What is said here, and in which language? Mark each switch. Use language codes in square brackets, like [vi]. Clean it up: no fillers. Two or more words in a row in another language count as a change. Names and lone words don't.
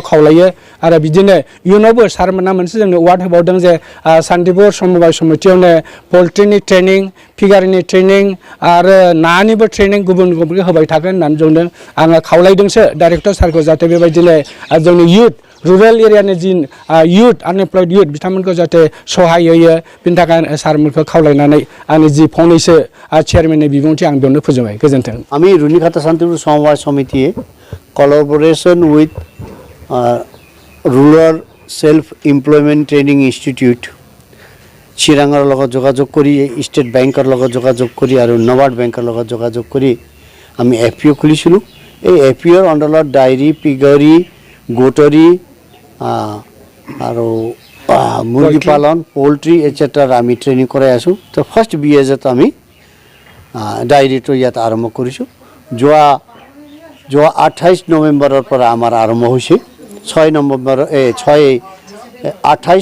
[brx] खावलायो आरो बिदिनो इयुनावबो सारमोना मोनसे जोंनो एवार्ड होबावदों जे सान्तिपुर समबाय समितियावनो पल्ट्रिनि ट्रेनिं फिगारनि ट्रेनिं आरो नानिबो ट्रेनिं गुबुन गुबुन होबाय थागोन होननानै जोंनो आङो खावलायदोंसो डाइरेक्टर सारखौ जाहाथे बेबायदिनो जोंनि इयुथ रुरेल एरियानि जि [en] youth unemployed youth [brx] बिथांमोनखौ जाहाथे सहाय होयो बिनि थाखाय सारमोनखौ खावलायनानै आंनि जि फंनैसो चेयारमेननि बिबुंथि आं बेयावनो फोजोबबाय गोजोन्थों [en] আমি रुनिकाटा सान्तिपुर समबाय समिति collaboration with rural self employment training institute [as] চিৰাঙৰ লগত যোগাযোগ কৰি [en] state bank [as] লগত যোগাযোগ কৰি আৰু নবাৰ্ড বেংকৰ লগত যোগাযোগ কৰি আমি এফপিঅ খুলিছিলোঁ এই এফপিঅৰ অণ্ডাৰত [en] dairy piggery goatery [as] আৰু মুৰ্গী পালন [en] poultry etcetera [as] আমি ট্ৰেইনিং কৰাই আছোঁ তো [en] first batch [as] আমি ডায়েৰীটো ইয়াত আৰম্ভ কৰিছোঁ যোৱা 28 নৱেম্বৰৰ পৰা আমাৰ আৰম্ভ হৈছে 28